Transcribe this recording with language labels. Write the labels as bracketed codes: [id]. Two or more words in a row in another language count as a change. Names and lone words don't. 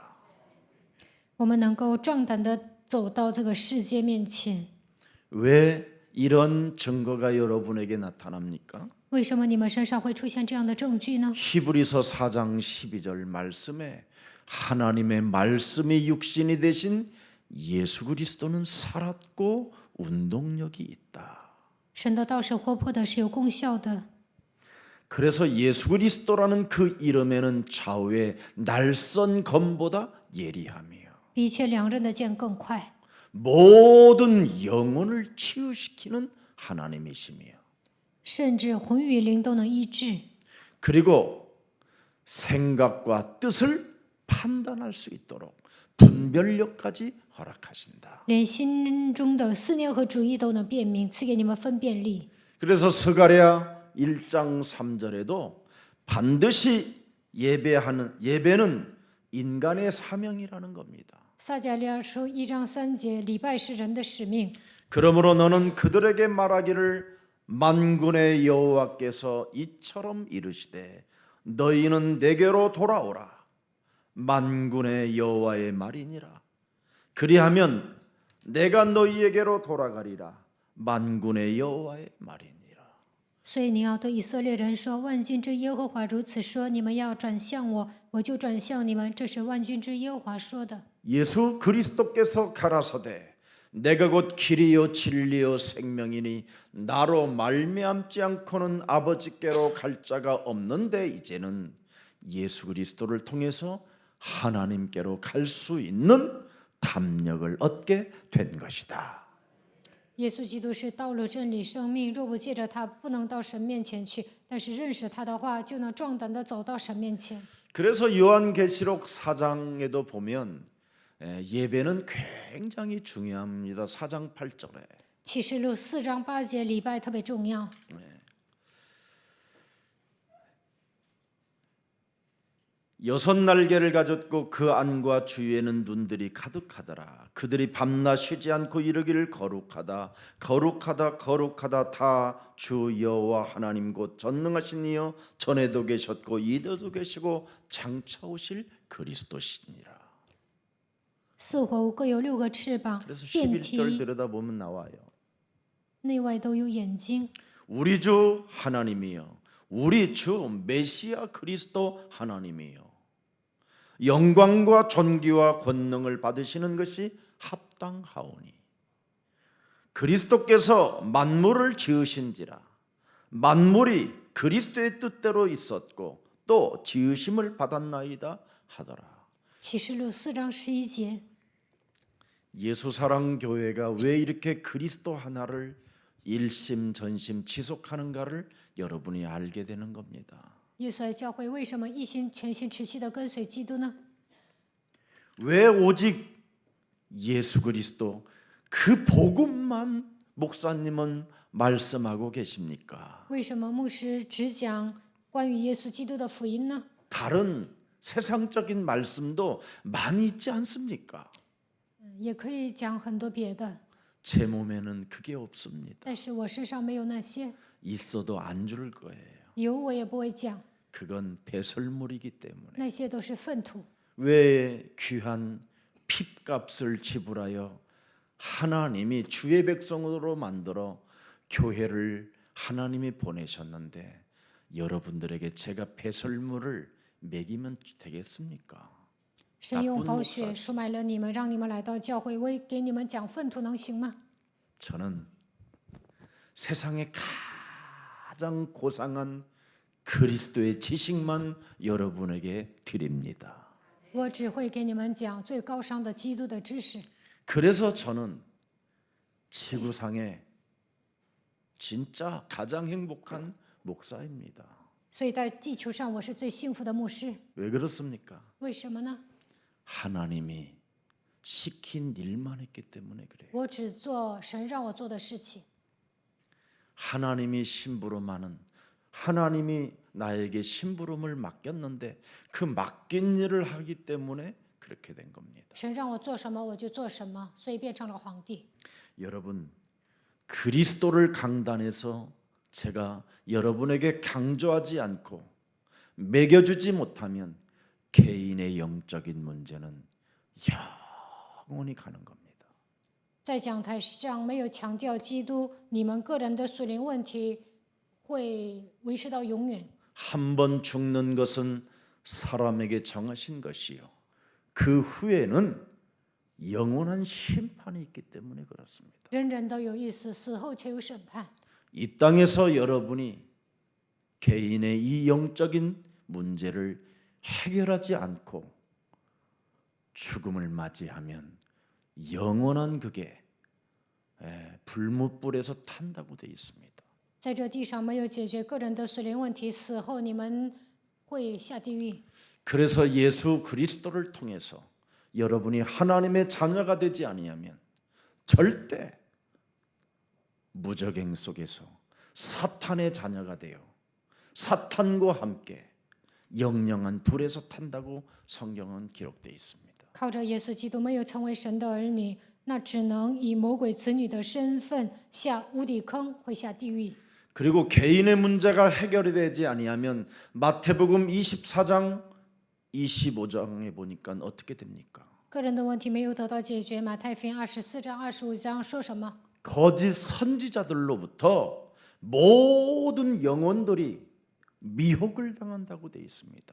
[zh] 我们能够壮胆的走到这个世界面前。 [ko] 왜 이런 증거가 여러분에게 나타납니까? [zh] 为什么你们身上会出现这样的证据呢？ [ko] 히브리서 4장 12절 말씀에 하나님의 말씀이 육신이 되신 예수 그리스도는 살았고 운동력이 있다. [zh] 神的道是活泼的，是有功效的。 [ko] 그래서 예수 그리스도라는 그 이름에는 좌우의 날선 검보다 예리하며 [zh] 比一切两刃的剑更快， [ko] 모든 영혼을 치유시키는 하나님이시며 [zh] 甚至魂与灵都能医治， [ko] 그리고 생각과 뜻을 판단할 수 있도록 분별력까지 허락하신다. [zh] 连心中的思念和主意都能辨明，赐给你们分辨力。 [ko] 그래서 스가랴 1장 3절에도 반드시 예배는 인간의 사명이라는 겁니다. [zh] 撒迦利亚书1章3节，礼拜是人的使命。 [ko] 그러므로 너는 그들에게 말하기를 만군의 여호와께서 이처럼 이르시되 너희는 내게로 돌아오라. 만군의 여호와의 말이니라. 그리하면 내가 너희에게로 돌아가리라. 만군의 여호와의 말이니라. [zh] 所以你要对以色列人说：“万军之耶和华如此说：你们要转向我，我就转向你们。”这是万军之耶和华说的。 [ko] 예수 그리스도께서 가라사대 내가 곧 길이요 진리요 생명이니 나로 말미암지 않고는 아버지께로 갈 자가 없는데 이제는 예수 그리스도를 통해서 하나님께로 갈 수 있는 담력을 얻게 된 것이다. [zh] 耶稣基督是道路、真理、生命，若不借着他，不能到神面前去。但是认识他的话，就能壮胆的走到神面前。 [ko] 그래서 요한계시록 4장에도 보면 예배는 굉장히 중요합니다. 4장 8절에 [zh] 启示录4章8节，礼拜特别重要。 [ko] 여섯 날개를 가졌고 그 안과 주위에는 눈들이 가득하더라. 그들이 밤낮 쉬지 않고 이르기를 거룩하다 거룩하다 거룩하다 다 주 여호와 하나님 곧 전능하신 이여 전에도 계셨고 이제도 계시고 장차 오실 그리스도시니라. [zh] 四活物各有6个翅膀， [ko] 그래서 [zh] 遍 [ko] 11절 [zh] 体 [ko] 들여다보면 나와요. [zh] 内外都有眼睛。 [ko] 우리 주 하나님이여 우리 주 메시아 그리스도 하나님이여 영광과 존귀와 권능을 받으시는 것이 합당하오니 그리스도께서 만물을 지으신지라 만물이 그리스도의 뜻대로 있었고 또 지으심을 받았나이다 하더라. [zh] 启示录4章11节， [ko] 예수 사랑 교회가 왜 이렇게 그리스도 하나를 일심전심 지속하는가를 여러분이 알게 되는 겁니다. [zh] 耶稣爱教会为什么一心全心持续的跟随基督呢？ [ko] 왜 오직 예수 그리스도 그 복음만 목사님은 말씀하고 계십니까? [zh] 为什么牧师只讲关于耶稣基督的福音呢？ [ko] 다른 세상적인 말씀도 많이 있지 않습니까? [zh] 也可以讲很多别的， [ko] 제 몸에는 그게 없습니다. [zh] 但是我身上没有那些， [ko] 있어도 안 줄 거예요. [zh] 有我也不会讲， [ko] 그건 배설물이기 때문에. [zh] 那些都是粪土。 [ko] 왜 귀한 핏값을 지불하여 하나님이 주의 백성으로 만들어 교회를 하나님이 보내셨는데 여러분들에게 제가 배설물을 먹이면 되겠습니까? [zh] 神用 [ko] 나쁜 [zh] 宝血 [ko] 목사지. [zh] 赎买了你们，让你们来到教会，为给你们讲粪土，能行吗？ [ko] 저는 세상에 가장 고상한 그리스도의 지식만 여러분에게 드립니다. [zh] 我只会给你们讲最高尚的基督的知识。 [ko] 그래서 저는 지구상에 진짜 가장 행복한 목사입니다. [zh] 所以在地球上，我是最幸福的牧师。 [ko] 왜 그렇습니까? [zh] 为什么呢？ [ko] 하나님이 시킨 일만 했기 때문에 그래요. [zh] 我只做神让我做的事情。 [ko] 하나님이 심부름하는 하나님이 나에게 심부름을 맡겼는데 그 맡긴 일을 하기 때문에 그렇게 된 겁니다. [zh] 神让我做什么，我就做什么，所以变成了皇帝。 [ko] 여러분 그리스도를 강단해서 제가 여러분에게 강조하지 않고 먹여주지 못하면 개인의 영적인 문제는 영원히 가는 겁니다. [zh] 在讲台上没有强调基督，你们个人的属灵问题会维持到永远。 [ko] 한 번 죽는 것은 사람에게 정하신 것이요. 그 후에는 영원한 심판이 있기 때문에 그렇습니다. [zh] 人人都有意思，死后却有审判。 [ko] 이 땅에서 여러분이 개인의 이 영적인 문제를 해결하지 않고 죽음을 맞이하면 영원한 그게 불못불에서 탄다고 되어 있습니다. [zh] 在这地上没有解决个人的属灵问题，死后你们会下地狱。 [ko] 그래서 예수 그리스도를 통해서 여러분이 하나님의 자녀가 되지 아니하면 절대 무적행 속에서 사탄의 자녀가 되어 사탄과 함께 영영한 불에서 탄다고 성경은 기록되어 있습니다. [zh] 靠着耶稣基督没有成为神的儿女，那只能以魔鬼子女的身份下无底坑，会下地狱。 [ko] 그리고 개인의 문제가 해결이 되지 아니하면 마태복음 24장 25장에 보니까 어떻게 됩니까? [zh] 个人的问题没有得到解决，马太福音24章、25章说什么？ [ko] 거짓 선지자들로부터 모든 영혼들이 미혹을 당한다고 되어 있습니다.